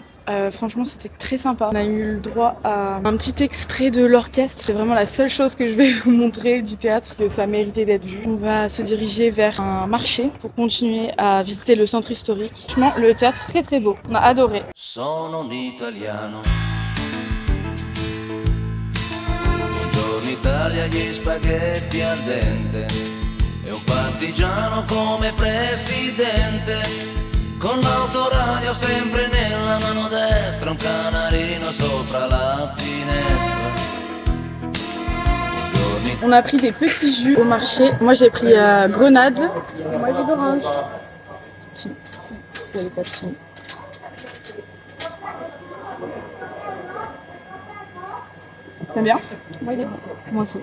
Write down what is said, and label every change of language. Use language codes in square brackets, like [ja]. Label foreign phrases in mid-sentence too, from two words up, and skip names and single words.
[fr] Franchement, c'était très sympa. On a eu le droit à un petit extrait de l'orchestre. C'est vraiment la seule chose que je vais vous montrer du théâtre, que ça méritait d'être vu. On va se diriger vers un marché pour continuer à visiter le centre historique. Franchement, le théâtre très très beau. On a adoré. [it] Sono un italiano. Buongiorno Italia, gli spaghetti al dente. E un partigiano come presidente. Con l'autoradio sempre nella mano destra, un canarino sopra la finestra. [fr] On a pris des petits jus au marché. Moi j'ai pris grenade. Moi j'ai d'orange. T'aimes bien? Moi il est bon. Moi aussi.